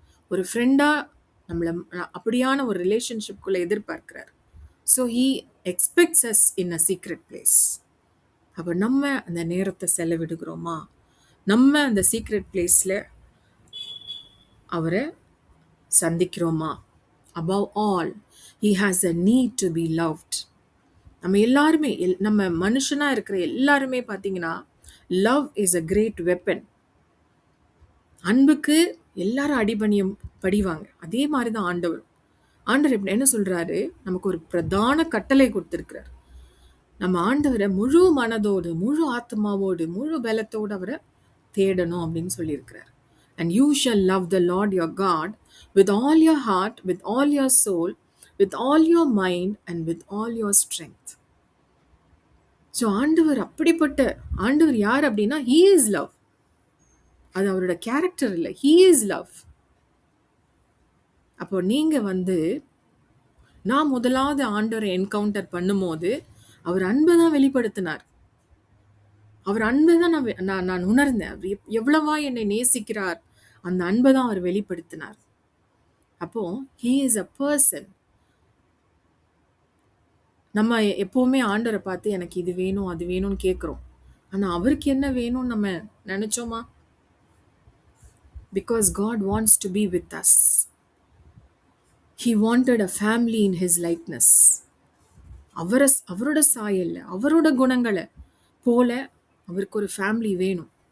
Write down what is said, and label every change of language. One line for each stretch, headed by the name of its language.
Tamil: ஒரு ஃப்ரெண்டாக நம்மளை அப்படியான ஒரு ரிலேஷன்ஷிப்குள்ளே எதிர்பார்க்கிறார்.
English: So he expects us in a secret place.
Tamil: அப்போ நம்ம அந்த நேரத்தை செலவிடுகிறோமா? நம்ம அந்த சீக்ரெட் பிளேஸில் அவரை சந்திக்கிறோமா?
English: above all he has a need to be loved.
Tamil: நம்ம எல்லாருமே நம்ம மனுஷனாக இருக்கிற எல்லாருமே பார்த்தீங்கன்னா
English: Love is a great weapon.
Tamil: அன்புக்கு எல்லாரும் படிவாங்க. அதே மாதிரி தான் ஆண்டவர் எப்படி என்ன சொல்கிறாரு? நமக்கு ஒரு பிரதான கட்டளை கொடுத்துருக்கிறார். நம்ம ஆண்டவரை முழு மனதோடு, முழு ஆத்மாவோடு, முழு பலத்தோடு அவரை தேடணும் அப்படின்னு சொல்லியிருக்கிறார்.
English: And you shall love the Lord your God with all your heart, with all your soul, with all your mind and with all your strength.
Tamil: So ஆண்டவர் யார் அப்படின்னா
English: he is love.
Tamil: அது அவரோட கேரக்டர் இல்லை,
English: he is love.
Tamil: அப்போ நீங்கள் வந்து நான் முதலாவது ஆண்டவரை என்கவுண்டர் பண்ணும்போது அவர் அன்பை தான் வெளிப்படுத்தினார். அவர் அன்பை தான் நான் உணர்ந்தேன். அவர் எவ்வளவா என்னை நேசிக்கிறார், அந்த அன்பை தான் அவர் வெளிப்படுத்தினார்.
English: அப்போ he is a person.
Tamil: நம்ம எப்போவுமே ஆண்டவரை பார்த்து எனக்கு இது வேணும் அது வேணும்னு கேட்குறோம். ஆனால் அவருக்கு என்ன வேணும்னு நம்ம நினச்சோமா?
English: Because God wants to be with us. He wanted a family in his likeness.
Tamil: அவரோட சாயல்ல, அவரோட குணங்களை போல அவருக்கு ஒரு ஃபேமிலி வேணும்.